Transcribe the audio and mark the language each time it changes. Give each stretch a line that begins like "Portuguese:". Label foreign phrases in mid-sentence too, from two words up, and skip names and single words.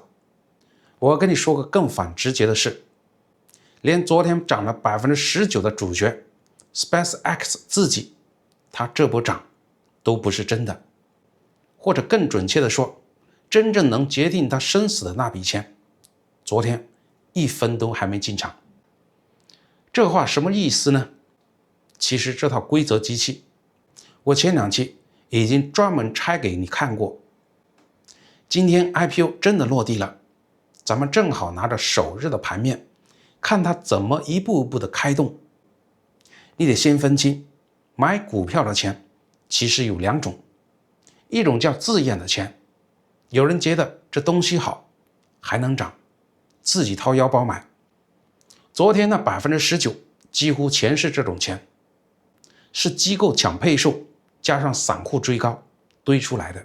Chinese: 我跟你說個更反直覺的事，連昨天漲了 19% 的主角 SpaceX 自己，它這波漲都不是真的。或者更準確的說，真正能決定他生死的那筆錢，昨天1分都還沒進場。這話什麼意思呢？其實這套規則機器，我前2期已經專門拆給你看過。今天 IPO 真的落地了，咱們正好拿着首日的盤面，看它怎麼一步步的開動。你得先分清，買股票的錢其實有2種，一種叫自願的錢，有人覺得這東西好，還能漲，自己掏腰包買。昨天那 19% 幾乎全是這種錢，是機構搶配售加上散戶追高堆出來的。